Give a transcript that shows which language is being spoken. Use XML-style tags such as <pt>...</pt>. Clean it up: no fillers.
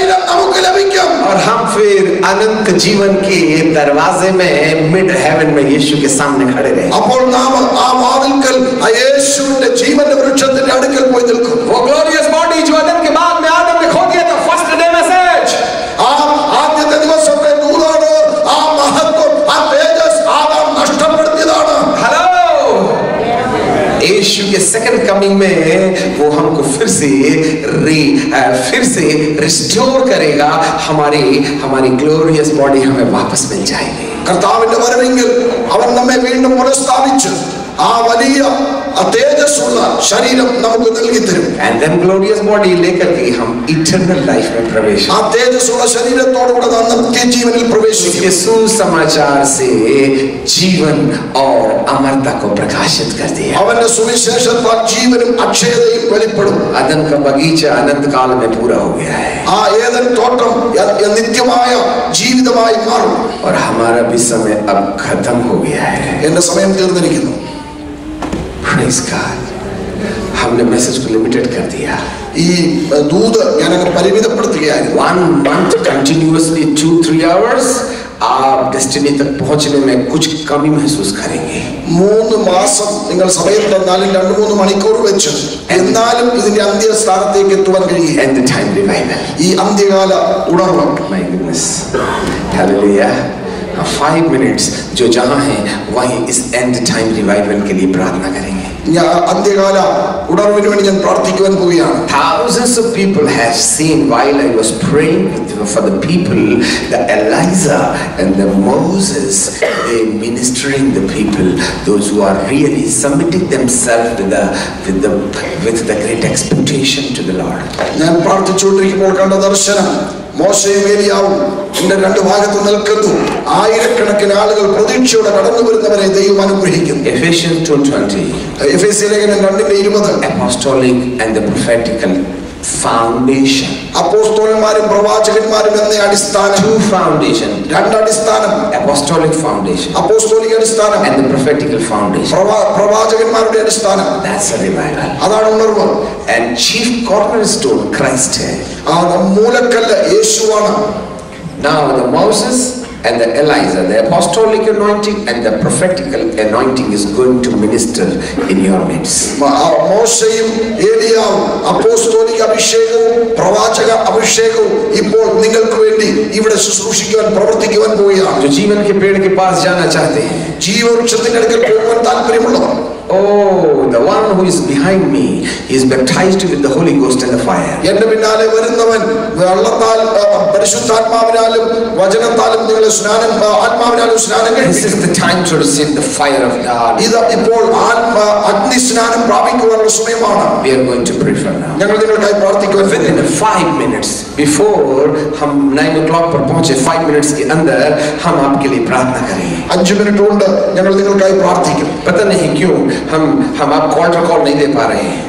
<hi>अनंत जीवन के दरवाजे में मिड हेवन में यीशु के सामने खड़े रहे।</hi> <ml>അപ്പോൾ നാം ആ വാതിൽക്കൽ ആ യേശുവിന്റെ ജീവന്റെ വൃക്ഷത്തിന്റെ അടുക്കൽ പോയി നിൽക്കും.</ml> <hi>वो ग्लोरियस बॉडी जो आदम के बाद में आदम ने खो दिया था, फर्स्ट डे मैसेज,</hi> <ml>ആ ആദ്യത്തെ ദിവസത്തെ ദൂതാണ്, ആ മഹത്വം, ആ തേജസ് ആദാം നഷ്ടപ്പെടുത്തിയതാണ്.</ml> <hi>हेलो, यीशु के सेकंड कमिंग में वो हमको फिर से रिस्टोर करेगा, हमारी ग्लोरियस बॉडी हमें वापस मिल जाएगी।</hi> <ml>കർത്താവിന്റെ വരവെങ്കിൽ അവൻ നമ്മെ വീണ്ടും പുനഃസ്ഥാപിച്ച് ആ വലിയ തേജസ്സുള്ള ശരീരം നമുക്ക് നൽകി തരും.</ml> <en>And then glorious body</en> <hi>लेकर के हम</hi> <en>eternal life</en> <hi>में प्रवेश,</hi> <ml>ആ തേജസ്സുള്ള ശരീരത്തോടുകൂടെ നാം നിത്യജീവനിൽ പ്രവേശിക്കും.</ml> <hi>इसके सुसमाचार से जीवन और अमरता को प्रकाशित कर दिया।</hi> <ml>അവന്റെ സുവിശേഷത്താൽ ജീവനും അക്ഷയതയും വെളിപ്പെടും.</ml> <hi>अदन का बगीचा अनंत काल में पूरा हो गया है,</hi> <ml>ആ ഏദൻ തോട്ടം നിത്യമായ ജീവിതമായി മാറും.</ml> <hi>और हमारा भी समय अब खत्म हो गया है।</hi> <ml>എന്റെ സമയം തീർന്നിരിക്കുന്നു.</ml> <en>Praise God.</en> <hi>हमने मैसेज को लिमिटेड कर दिया।</hi> <ml>ഈ ദൂത് ഞാൻ പരിമിതപ്പെടുത്തുകയായിരുന്നു.</ml> <en>1 month continuously 2-3 hours</en> <hi>आप डेस्टिनी तक पहुंचने में कुछ कमी महसूस करेंगे।</hi> <ml>3 മാസം നിങ്ങൾ സമയം തന്നാലും 2-3 മണിക്കൂർ വെച്ച് എന്നാലും ഇതിന്റെ അന്ത്യസ്ഥാനത്തേക്ക് എത്തുവാൻ കഴിയും.</ml> <en>And the time revival,</en> <ml>ഈ അന്ത്യകാല ഉണർവ്.</ml> <en>my goodness, hallelujah. 5 minutes</en> <hi>जो जहां है वहीं इस एंड टाइम रिवाइवल के लिए प्रार्थना करेंगे।</hi> <ml>അന്ത്യകാല ഉണർവിന് വേണ്ടി ഞാൻ പ്രാർത്ഥിക്കുവാൻ പോവുകയാണ്.</ml> <en>Thousands of people have seen while I was praying for the people, the Elijah and the Moses, they ministering the people, those who are really submitting themselves with the great expectation to the Lord.</en> <ml>ഞാൻ പ്രാർത്ഥിച്ചുകൊണ്ടിരിക്കുമ്പോൾ കണ്ട ദർശനം മോശയും ഏലിയാവും എന്റെ 2 ഭാഗത്ത് നിൽക്കുന്നു. ആയിരക്കണക്കിന് ആളുകൾ പ്രതീക്ഷയോടെ കടന്നു വരുന്നവരെ ദൈവം അനുഗ്രഹിക്കുന്നു.</ml> <en>Ephesians 2:20,</en> <ml>എഫേസ്യ ലേഖനം 2:20,</ml> <en>apostolic and the prophetical foundation.</en> <ml>അപ്പോസ്തലന്മാരും പ്രവാചകന്മാരും എന്ന അടിസ്ഥാനം.</ml> <en>2 foundation,</en> <ml>2 അടിസ്ഥാനം.</ml> <en>apostolic foundation</en> <ml>അപ്പോസ്തോലിക അടിസ്ഥാനം</ml> <en>and the prophetical foundation.</en> <ml>പ്രവാചകന്മാരുടെ അടിസ്ഥാനം.</ml> <en>That's a revival.</en> <ml>അതാണ് ഉണർവ്.</ml> <en>And chief cornerstone Christ है.</en> <ml>ആ മൂലക്കല്ല് യേശുവാണ്.</ml> <en>Now the Moses and the Elijah, the apostolic anointing and the prophetical anointing is going to minister in your midst.</en> <ml>മോശയും ഏലിയാവും അപ്പോസ്തോലിക അഭിഷേകവും പ്രവാചക അഭിഷേകവും ഇപ്പോൾ നിങ്ങൾക്ക് വേണ്ടി ഇവിടെ ശുശ്രൂഷിക്കുവാൻ പ്രവർത്തിക്കുവാൻ പോവുകയാണ്.</ml> <hi>जो जीवन के पेड़ के पास जाना चाहते हैं,</hi> <ml>ജീവവൃക്ഷത്തിന്റെ അടുക്കൽ പോകുവാൻ താല്പര്യമുള്ളവർ,</ml> <en>oh, the one who is behind me, he is baptized with the Holy Ghost and the fire.</en> <ml>എന്റെ പിന്നാലെ വരുന്നവൻ വെള്ളത്താൽ പരിശുദ്ധാത്മാവിനാലും വചനത്താലും നിങ്ങളെ ആത്മാവിനാലും സ്നാനം</ml> <en>This</en> <ml>കഴിപ്പിക്കും.</ml> <en>is the time to receive the fire of God.</en> <ml>ഇത് ഇപ്പോൾ അഗ്നി സ്നാനം പ്രാപിക്കുവാനുള്ള സമയമാണ്.</ml> <en>We are going to pray for now.</en> <ml>ഞങ്ങൾ നിങ്ങൾക്കായി പ്രാർത്ഥിക്കുവാൻ</ml> <en>Within 5 minutes before</en> <hi>हम</hi> <en>9 o'clock</en> <hi>पर पहुंचे,</hi> <en>5 minutes</en> <hi>के अंदर हम आपके लिए प्रार्थना करेंगे.</hi> <ml>5 മിനിറ്റ് കൊണ്ട് ഞങ്ങൾ നിങ്ങൾക്കായി പ്രാർത്ഥിക്കും.</ml> <hi>पता नहीं क्यों हम आपको ऑल्टर कॉल नहीं दे पा रहे हैं.</hi>